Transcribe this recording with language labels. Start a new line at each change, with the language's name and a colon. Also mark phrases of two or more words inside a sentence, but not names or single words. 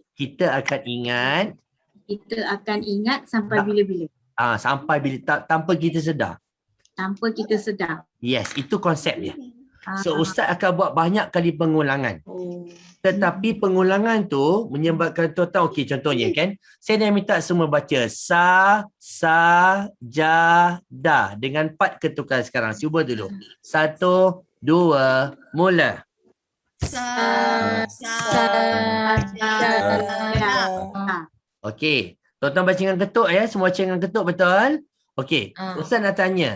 Malay: kita akan ingat sampai bila-bila. Sampai bila tanpa kita sedar. Tanpa kita sedar. Yes, itu konsep dia. So Ustaz akan buat banyak kali pengulangan. Tetapi pengulangan tu menyebabkan tuan-tuan, okey contohnya kan, saya dah minta semua baca sa, ja, da dengan 4 ketukan sekarang. Cuba dulu. 1, 2, mula. Okey. Tuan-tuan baca dengan ketuk ya. Semua baca dengan ketuk betul? Okey. Ustaz nak tanya.